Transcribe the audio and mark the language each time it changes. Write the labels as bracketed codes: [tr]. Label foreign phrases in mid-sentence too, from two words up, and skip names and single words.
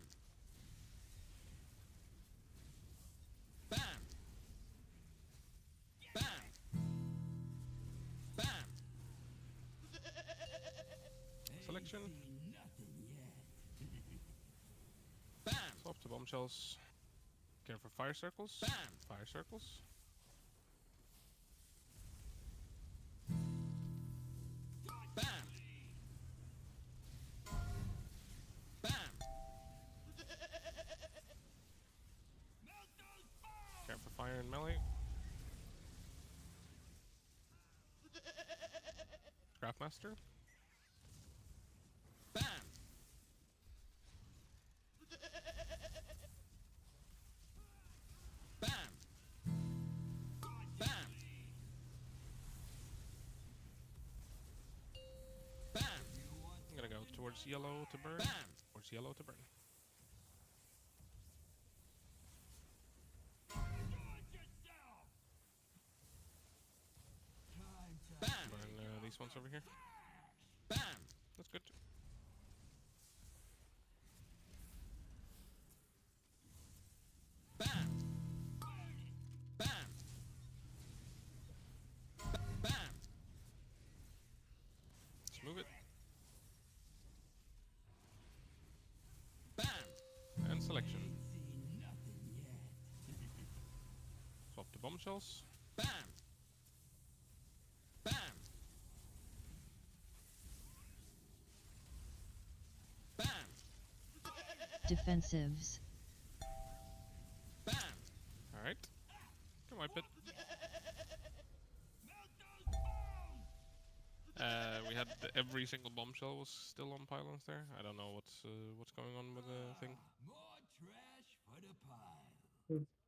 [en] Bam. Bam. Bam. Selection. Bam. Swap to bombshells. Care for fire circles. Bam. Fire circles. Bam. Bam. Care for fire and melee. Craftmaster. Bam. Bam. Bam. Bam. I'm gonna go towards yellow to burn. Bam. Towards yellow to burn. Bam. Burn these ones over here. Bam. That's good. Bam. Bam. Bam. Let's move it. Bam. And selection. Swap to bombshells. Bam. Bam. Bam. Defensives. Bam. Alright. Can wipe it. We had every single bombshell was still on pylons there. I don't know what's going on with the thing. More trash for the pile.